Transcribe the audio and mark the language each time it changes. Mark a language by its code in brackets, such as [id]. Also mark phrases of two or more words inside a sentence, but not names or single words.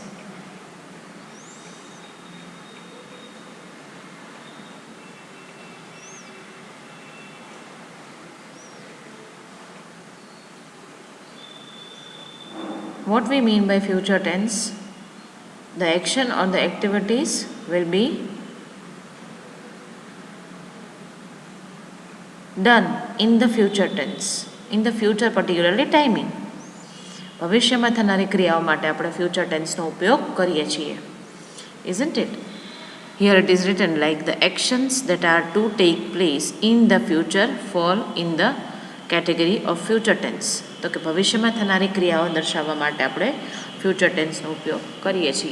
[en] What we mean by future tense? The action or the activities will be done in the future tense. In the future, particularly timing. [gu] ભવિષ્યમાં થનારી ક્રિયાઓ માટે આપણે [en] future tenseનો [gu] ઉપયોગ કરીએ છીએ. [en] Isn't it? Here it is written like the actions that are to take place in the future fall in the category of future tense. [gu] તો કે ભવિષ્યમાં થનારી ક્રિયાઓ દર્શાવવા માટે આપણે [en] future tenseનો [gu] ઉપયોગ કરીએ છીએ.